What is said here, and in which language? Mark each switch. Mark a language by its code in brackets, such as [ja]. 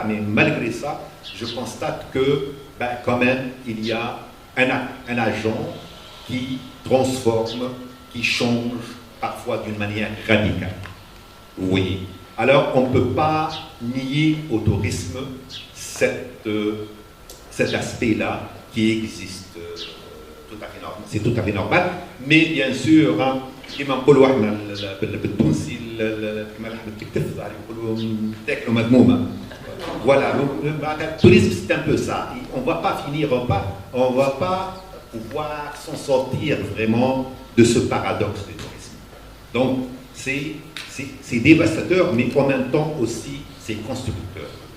[fr] Mais malgré ça, je constate que, quand même, il y a un agent qui transforme, qui change, parfois d'une manière radicale. Oui. Alors, on ne peut pas nier au tourisme cet aspect-là qui existe tout à fait normal. C'est tout à fait normal, mais bien sûr, [ar] كما نقولوا احنا بالتونسي كما لحمة الكتف يقولوا تاكلوا مذمومة. [fr] Voilà, le tourisme c'est un peu ça. On ne va pas finir, on ne va pas pouvoir s'en sortir vraiment de ce paradoxe du tourisme. Donc c'est dévastateur, mais en même temps aussi c'est constructeur.